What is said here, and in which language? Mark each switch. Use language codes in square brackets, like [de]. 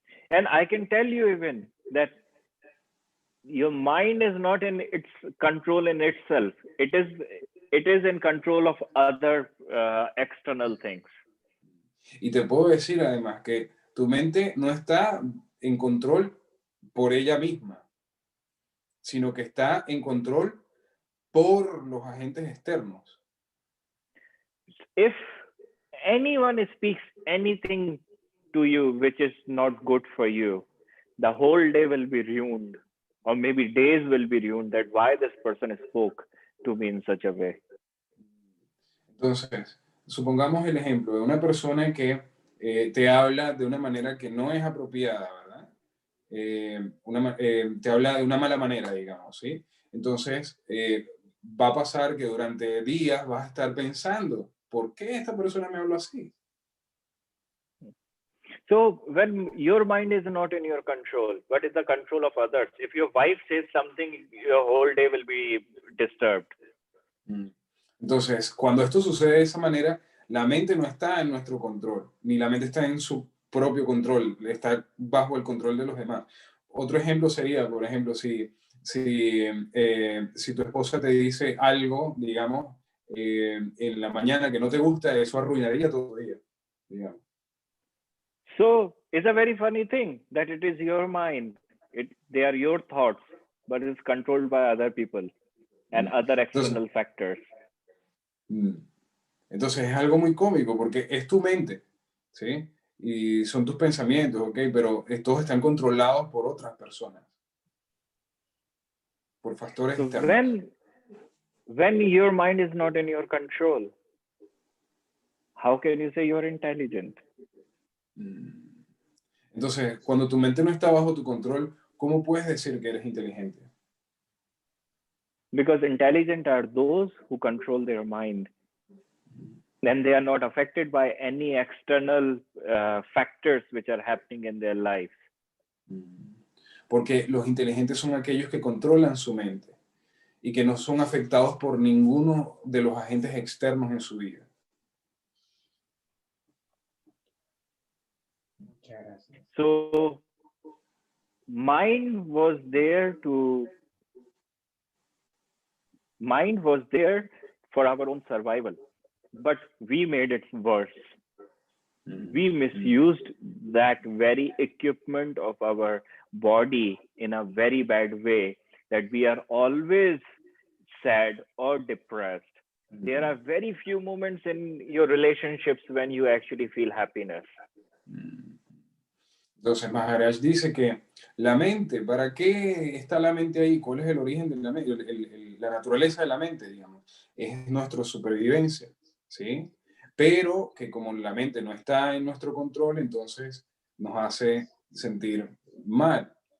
[en] And I can tell you even that your mind is not in its control in itself. It is in control of other external things. [es] Y te puedo decir además que tu mente no está en control por ella misma, sino que está en control por los agentes externos. [en] If anyone speaks anything to you which is not good for you, the whole day will be ruined, or maybe days will be ruined, that why this person spoke to me in such a way. [es] Entonces, supongamos el ejemplo de una persona que te habla de una manera que no es apropiada, ¿verdad? Te habla de una mala manera, digamos, ¿sí? Entonces, va a pasar que durante días vas a estar pensando, ¿por qué esta persona me habló así? [en] So when your mind is not in your control, but is the control of others, if your wife says something, your whole day will be disturbed. [es] Entonces, cuando esto sucede de esa manera, la mente no está en nuestro control, ni la mente está en su propio control, está bajo el control de los demás. Otro ejemplo sería, por ejemplo, si tu esposa te dice algo, digamos, en la mañana que no te gusta, eso arruinaría todo el día, digamos. [en] So it's a very funny thing that it is your mind. They are your thoughts, but it's controlled by other people and other external factors. [es] Entonces es algo muy cómico porque es tu mente, ¿sí? Y son tus pensamientos, ¿ok? Pero estos están controlados por otras personas, por factores externos. [en] When your mind is not in your control, how can you say you're intelligent? [es] Entonces, cuando tu mente no está bajo tu control, ¿cómo puedes decir que eres inteligente? [en] Because intelligent are those who control their mind. Then they are not affected by any external factors which are happening in their life. [es] Porque los inteligentes son aquellos que controlan su mente y que no son afectados por ninguno de los agentes externos en su vida. Muchas gracias. [en] So mind was there for our own survival, but we made it worse. We misused that very equipment of our body in a very bad way, that we are always sad or depressed. There are very few moments in your relationships when you actually feel happiness. [es] Entonces Maharaj dice que la mente, ¿para qué está la mente ahí? ¿Cuál es el origen de la mente? La naturaleza de la mente, digamos, es nuestra supervivencia, ¿sí? Pero que como la mente no está en nuestro control, entonces nos hace sentir mal.